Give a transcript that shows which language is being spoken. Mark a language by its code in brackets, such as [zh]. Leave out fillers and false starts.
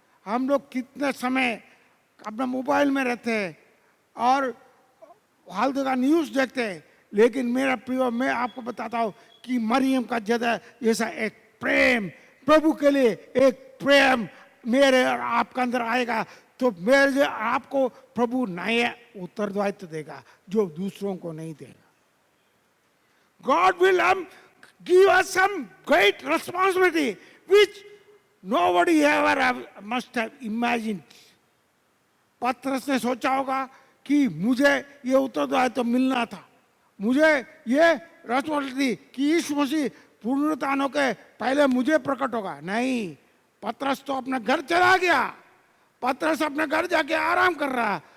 [hi] हम लोग कितने समय अपना मोबाइल में रहते हैं और फालतू का न्यूज़ देखते हैं, लेकिन मेरा प्रियो, मैं आपको बताता हूँ कि मरियम का जैसा एक प्रेम प्रभु के लिए, एक प्रेम मेरे और आपका अंदर आएगा तो मेरे आपको प्रभु नया उत्तरदायित्व देगा जो दूसरों को नहीं देगा। [en] God will give us some great responsibility which nobody ever must have imagined. [hi] पतरस ने सोचा होगा कि मुझे ये उत्तरदायित्व मिलना था, मुझे ये रेस्पॉन्सिबिलिटी कि यीशु मसीह पुनरुत्थान होकर पहले मुझे प्रकट होगा। नहीं, पतरस तो अपने घर चला गया, पतरस अपने घर जाके आराम कर रहा।